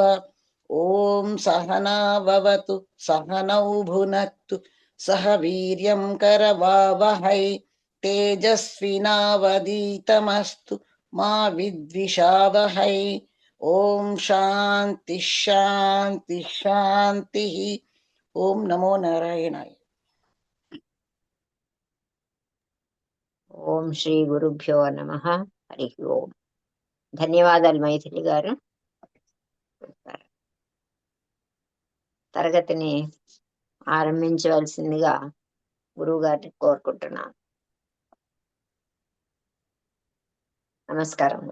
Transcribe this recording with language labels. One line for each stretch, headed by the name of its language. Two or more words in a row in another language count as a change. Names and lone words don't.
Sanskrit: ॐ सहना भवतु सहनौ भुनक्तु सह वीर्यं करवावहै तेजस्विनावधीतमस्तु मा विद्विषावहै. ॐ शान्ति शान्ति शान्तिः. ॐ नमो नारायणाय. ఓం శ్రీ గురుభ్యో నమః. హరి ఓం.
Telugu: ధన్యవాదాలు మైథిలి గారు. తరగతిని ఆరంభించవలసిందిగా గురువు గారిని కోరుకుంటున్నాను. నమస్కారం.